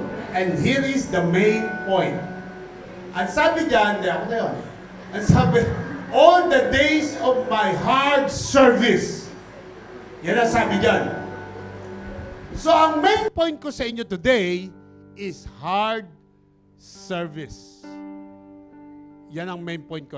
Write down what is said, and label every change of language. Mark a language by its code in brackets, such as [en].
[en] And here is the main point. [tl] Ang sabi dyan, hindi ako na yun. Ang sabi, [en] all the days of my hard service. [tl] Yan ang sabi dyan. So ang main point ko sa inyo today is hard service. Yan ang main point ko.